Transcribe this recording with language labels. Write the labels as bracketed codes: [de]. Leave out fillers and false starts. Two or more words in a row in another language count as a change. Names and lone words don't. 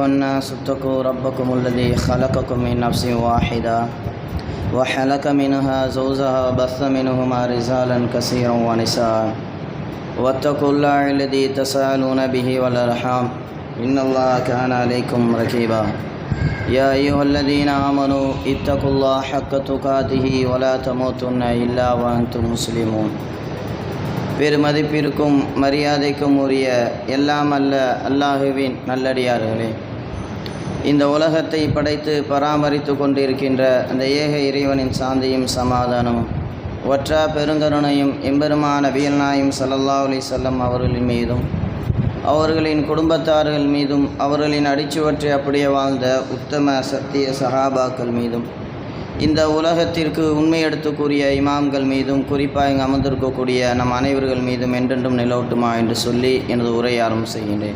[ar] الناس اتقوا ربكم الذي خلقكم من نفس واحدة وخلق منها زوجها وبث منهما رجالا كثيرا ونساء واتقوا الله الذي تساءلون به والأرحام إن الله كان عليكم رقيبا يا أيها الذين آمنوا اتقوا الله حق تقاته ولا تموتن إلا وأنتم مسلمون. [ta] பெருமதிப்பிற்கும் மரியாதைக்கும் உரிய எல்லாம் அல்ல அல்லாஹுவின் நல்லடியார்களே, இந்த உலகத்தை படைத்து பராமரித்து கொண்டிருக்கின்ற அந்த ஏக இறைவனின் சாந்தியும் சமாதானமும் ஒற்றா பெருங்கருணையும் எம்பெருமான நபிகள் நாயகம் [ar] صلى الله عليه وسلم [ta] அவர்களின் மீதும் அவர்களின் குடும்பத்தார்கள் மீதும் அவர்களின் அடிச்சுவற்றை அப்படியே வாழ்ந்த உத்தம சத்திய சஹாபாக்கள் மீதும் இந்த உலகத்திற்கு உண்மை எடுத்து கூறிய இமாம்கள் மீதும் குறிப்பாக இங்கு அமர்ந்திருக்கக்கூடிய நம் அனைவர்கள் மீதும் என்றென்றும் நிலவட்டுமா என்று சொல்லி எனது உரையை ஆரம்பம் செய்கின்றேன்.